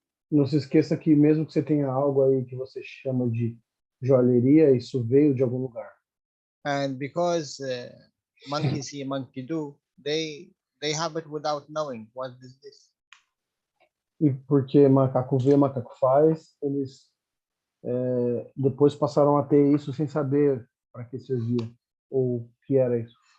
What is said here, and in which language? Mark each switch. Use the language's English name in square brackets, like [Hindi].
[Portuguese] Não se esqueça que mesmo que você tenha algo aí que você chama de joalheria, isso veio de algum lugar. [English] And because monkey see, monkey do, they have it without knowing what is this. [Portuguese] E porque macaco vê, macaco faz, eles depois passaram a ter isso sem saber para que servia ou o que era isso.